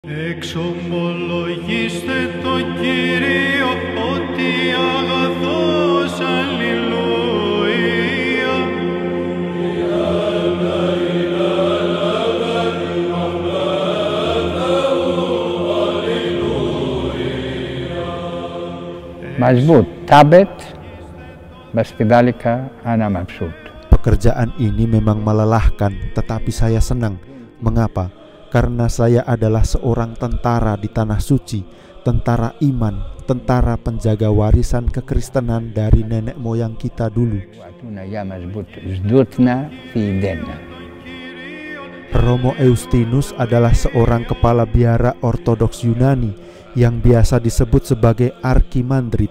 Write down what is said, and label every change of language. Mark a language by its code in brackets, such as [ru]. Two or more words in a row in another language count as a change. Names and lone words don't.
[el] Εξομολογήστε το Κύριο ότι αγαθός, αλληλούια. [ar] مظبوط تعبت بس كذلك أنا مبسوط. [id] Pekerjaan ini memang melelahkan, tetapi saya senang. Mengapa? Karena saya adalah seorang tentara di tanah suci, tentara iman, tentara penjaga warisan kekristenan dari nenek moyang kita dulu. Romo Eustinus adalah seorang kepala biara Ortodoks Yunani yang biasa disebut sebagai Arkimandrit.